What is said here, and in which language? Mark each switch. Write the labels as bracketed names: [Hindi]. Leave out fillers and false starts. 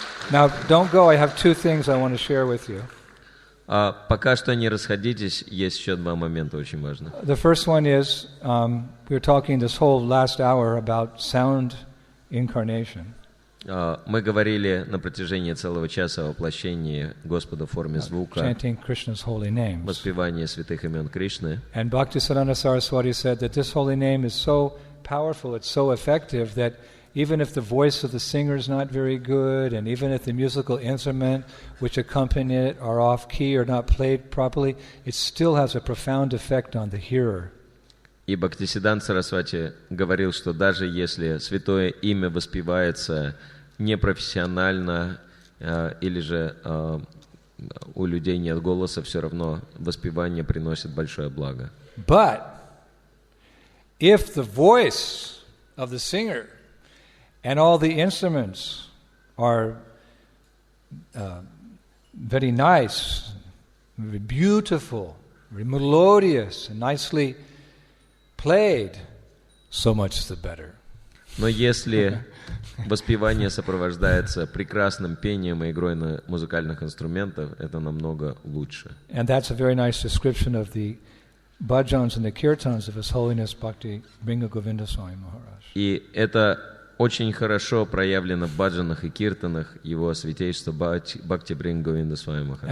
[English] Now, don't go. I have two things I want to share with you. [Russian] Пока что не расходитесь, есть еще два момента очень важных. [English] The first one is, we were talking this whole last hour about sound incarnation. [Russian] Мы говорили на протяжении целого часа о воплощении Господа в форме звука, [English] Chanting Krishna's holy names. [Russian] воспевании святых имен Кришны. [English] And Bhaktisiddhanta Saraswati said that this holy name is so powerful, it's so effective that even if the voice of the singer is not very good, and even if the musical instrument which accompany it are off key or not played properly, it still has a profound effect on the hearer. [Russian] И Бхактисиддханта Сарасвати говорил, что даже если святое имя воспевается непрофессионально, или же у людей нет голоса, все равно воспевание приносит большое благо. [English] But if the voice of the singer and all the instruments are very nice, very beautiful, very melodious, and nicely played, so much the better. [Russian] Но если воспевание сопровождается прекрасным пением и игрой на музыкальных инструментах, это намного лучше. [English] And that's a very nice description of the bhajans and the kirtans of His Holiness Bhakti Bringa Govinda Swami Maharaj. [Russian] И это очень хорошо проявлено в баджанах и киртанах его святейшества Бхакти Бринга Говинда Свами Махарадж.